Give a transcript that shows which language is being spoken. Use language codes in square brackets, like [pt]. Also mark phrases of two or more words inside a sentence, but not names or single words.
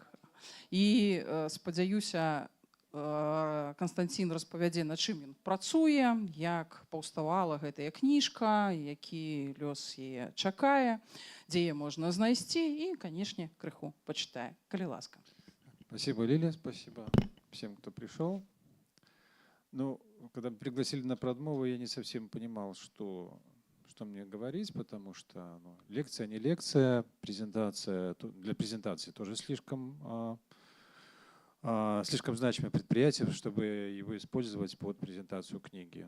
[be] І спадзяюся, Канстанцін распавядзе, на чым ён працуе, як паўставала гэтая кніжка, які лёс яе чакае, дзе яе можна знайсці і, канешне, крыху пачытае. Калі ласка. [ru] Спасибо, Лилия, спасибо всем, кто пришел. Ну, когда пригласили на продмову, я не совсем понимал, что мне говорить, потому что лекция не лекция, презентация, для презентации тоже слишком значимое предприятие, чтобы его использовать под презентацию книги.